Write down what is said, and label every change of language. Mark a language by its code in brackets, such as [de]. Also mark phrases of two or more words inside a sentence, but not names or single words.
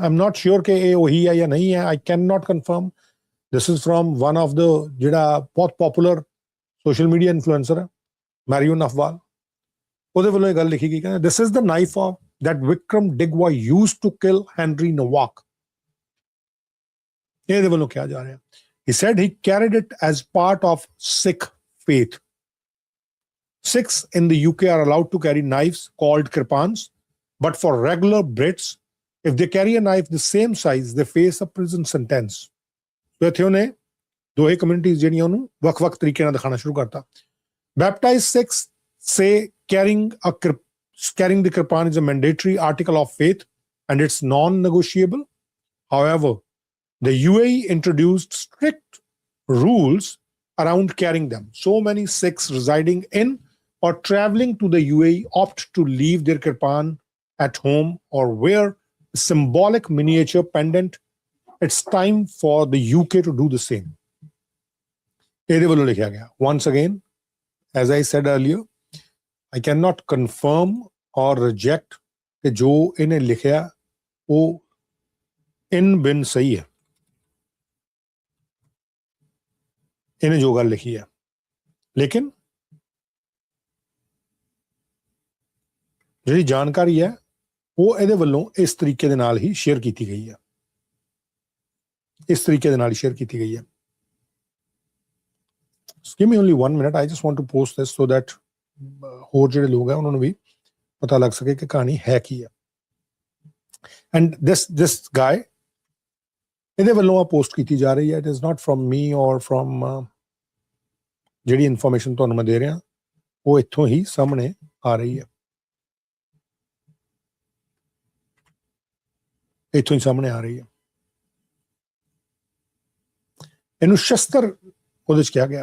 [en] I am not sure [pa] ਕਿ ਇਹ ਉਹੀ ਹੈ ਜਾਂ ਨਹੀਂ ਹੈ, [en] I can not confirm. this is from one of the [pa] ਜਿਹੜਾ ਬਹੁਤ [en] popular social media influencer ਹੈ, ਮੈਰੀਓ ਨਫਵਾਲ। [pa] ਉਹਦੇ ਵੱਲੋਂ ਇਹ ਗੱਲ ਲਿਖੀ ਗਈ, ਕਹਿੰਦਾ [en] this is the knife of that Vikram Digwa used to kill Henry Nowak. [pa] ਇਹਦੇ ਵੱਲੋਂ ਕਿਹਾ ਜਾ ਰਿਹਾ। [en] He said he carried it as part of Sikh faith. Sikhs in the UK are allowed to carry knives called kirpans, but for regular Brits, if they carry a knife the same size, they face a prison sentence. [pa] So ਇੱਥੇ ਉਹਨੇ ਦੋਹੇ ਕਮਿਊਨਿਟੀਜ਼ ਜਿਹੜੀਆਂ ਉਹਨੂੰ ਵੱਖ-ਵੱਖ ਤਰੀਕੇ ਨਾਲ ਦਿਖਾਉਣਾ ਸ਼ੁਰੂ ਕਰਤਾ। [en] Baptized Sikhs say carrying the kirpan is a mandatory article of faith and it's non-negotiable. However, the UAE introduced strict rules around carrying them. So many Sikhs residing in or traveling to the UAE opt to leave their kirpan at home or wear a symbolic miniature pendant. It's time for the UK to do the same. [pa] ਇਹਦੇ ਵੱਲੋਂ ਲਿਖਿਆ ਗਿਆ। [en] Once again, as I said earlier, I cannot confirm or reject [pa] ਕਿ ਜੋ ਇਹਨੇ ਲਿਖਿਆ ਉਹ ਇਨ ਬਿਨ ਸਹੀ ਹੈ। ਇਹਨੇ ਜੋ ਗੱਲ ਲਿਖੀ ਹੈ, ਲੇਕਿਨ ਜਿਹੜੀ ਜਾਣਕਾਰੀ ਹੈ ਉਹ ਇਹਦੇ ਵੱਲੋਂ ਇਸ ਤਰੀਕੇ ਦੇ ਨਾਲ ਹੀ ਸ਼ੇਅਰ ਕੀਤੀ ਗਈ ਹੈ। ਇਸ ਤਰੀਕੇ ਦੇ ਨਾਲ ਹੀ ਸ਼ੇਅਰ ਕੀਤੀ ਗਈ ਹੈ। [en] Give me only 1 minute. I just want to post this so that [pa] ਹੋਰ ਜਿਹੜੇ ਲੋਕ ਹੈ ਉਹਨਾਂ ਨੂੰ ਵੀ ਪਤਾ ਲੱਗ ਸਕੇ ਕਿ ਕਹਾਣੀ ਹੈ ਕੀ ਹੈ। [en] ਐਂਡ this guy, [pa] ਇਹਦੇ ਵੱਲੋਂ ਆ ਪੋਸਟ ਕੀਤੀ ਜਾ ਰਹੀ ਹੈ। [en] It is not from me or from [pa] ਜਿਹੜੀ ਇਨਫੋਰਮੇਸ਼ਨ ਤੁਹਾਨੂੰ ਮੈਂ ਦੇ ਰਿਹਾ ਉਹ ਇੱਥੋਂ ਹੀ ਸਾਹਮਣੇ ਆ ਰਹੀ ਹੈ। ਇੱਥੋਂ ਹੀ ਸਾਹਮਣੇ ਆ ਰਹੀ ਹੈ। ਇਹਨੂੰ ਸ਼ਸਤਰ ਉਹਦੇ 'ਚ ਕਿਹਾ ਗਿਆ।